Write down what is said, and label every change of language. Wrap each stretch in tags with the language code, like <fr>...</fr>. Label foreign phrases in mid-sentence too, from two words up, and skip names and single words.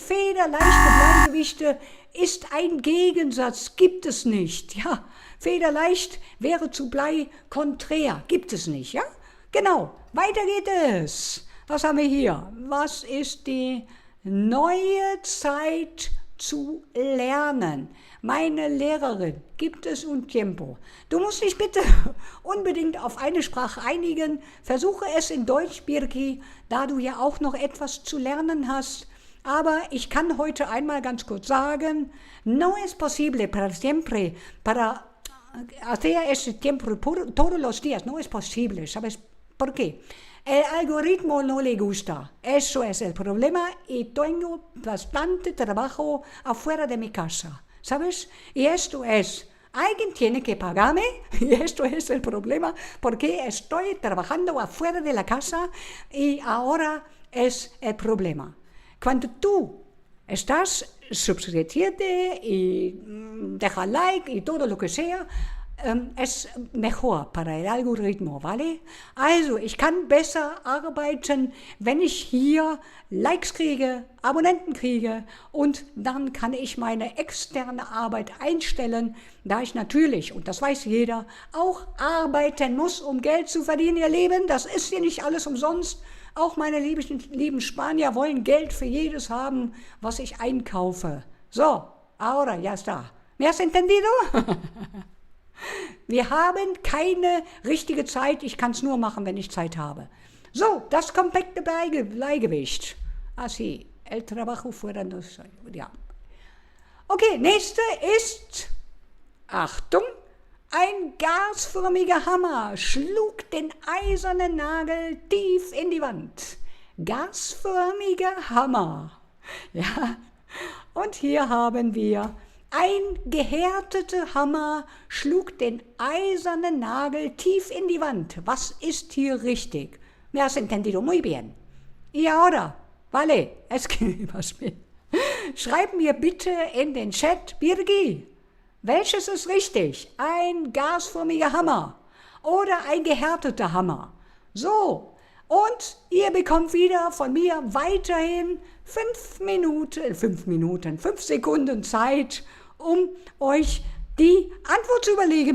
<de>Federleichte Bleigewichte ist ein Gegensatz, gibt es nicht, ja? Federleicht wäre zu Blei konträr, gibt es nicht, ja? Genau, weiter geht es. Was haben wir hier? Was ist die neue Zeit zu lernen? Meine Lehrerin, gibt es</de> <es>un tiempo.</es> <de>Du musst dich bitte unbedingt auf eine Sprache einigen. Versuche es in Deutsch, Birki, da du ja auch noch etwas zu lernen hast. Aber ich kann heute einmal ganz kurz sagen,</de> <es>no es posible para siempre, para hacer ese tiempo todos los días, no es posible, ¿sabes por qué? El algoritmo no le gusta, eso es el problema y tengo bastante trabajo afuera de mi casa, ¿sabes? Y esto es, alguien tiene que pagarme y esto es el problema porque estoy trabajando afuera de la casa y ahora es el problema. Cuando tú estás, suscríbete y deja like y todo lo que sea, es mejor para el Algorithmus, ¿vale?</es> <de>Also, ich kann besser arbeiten, wenn ich hier Likes kriege, Abonnenten kriege und dann kann ich meine externe Arbeit einstellen, da ich natürlich, und das weiß jeder, auch arbeiten muss, um Geld zu verdienen, ihr Lieben. Das ist hier nicht alles umsonst. Auch meine lieben Spanier wollen Geld für jedes haben, was ich einkaufe. So,</de> <es>ahora, ya está. ¿Me has entendido?</es> <de>Wir haben keine richtige Zeit, ich kann es nur machen, wenn ich Zeit habe. So, das kompakte Bleigewicht.</de> <es>Así, el trabajo fuera no soy,</es> <de>ja. Okay, nächste ist, Achtung, ein gasförmiger Hammer schlug den eisernen Nagel tief in die Wand. Gasförmiger Hammer. Ja, und hier haben wir ein gehärteter Hammer schlug den eisernen Nagel tief in die Wand. Was ist hier richtig?</de> <es>Me has entendido muy bien. Y ahora, vale, escribas mir.</es> <de>Schreib mir bitte in den Chat, Birgi, welches ist richtig? Ein gasförmiger Hammer oder ein gehärteter Hammer? So, und ihr bekommt wieder von mir weiterhin 5 Sekunden Zeit, um euch die Antwort zu überlegen.</de>